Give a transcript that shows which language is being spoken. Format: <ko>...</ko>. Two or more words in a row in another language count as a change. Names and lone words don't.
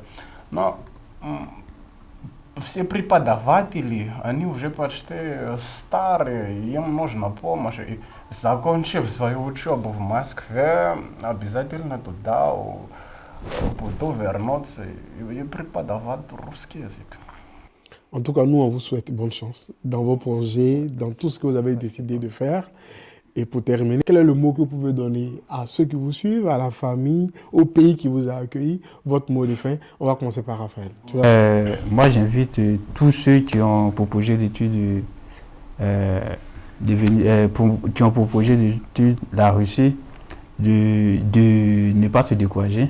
<ru>Но все преподаватели, они уже почти старые, им нужна помощь. И закончив свою учебу в Москве, обязательно туда буду вернуться и преподавать русский язык.</ru> <fr>En tout cas, nous, on vous souhaite bonne chance dans vos projets, dans tout ce que vous avez décidé de faire. Et pour terminer, quel est le mot que vous pouvez donner à ceux qui vous suivent, à la famille, au pays qui vous a accueilli? Votre mot de fin. On va commencer par Raphaël. Moi, j'invite tous ceux qui ont pour projet d'études qui ont pour projet d'études la Russie de ne pas se décourager.</fr>